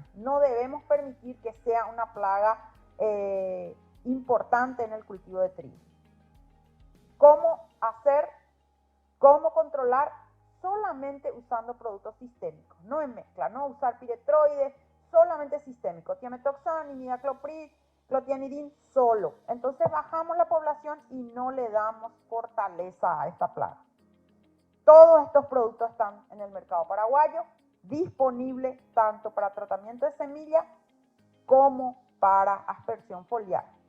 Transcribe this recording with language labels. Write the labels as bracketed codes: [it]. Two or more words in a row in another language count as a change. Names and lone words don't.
[es] No debemos permitir que sea una plaga importante en el cultivo de trigo. ¿Cómo hacer? ¿Cómo controlar? Solamente usando productos sistémicos, no en mezcla, no usar piretroides, solamente sistémico, tiametoxam, imidacloprid, clotianidin solo. Entonces bajamos la población y no le damos fortaleza a esta plaga. Todos estos productos están en el mercado paraguayo, disponibles tanto para tratamiento de semilla como para aspersión foliar.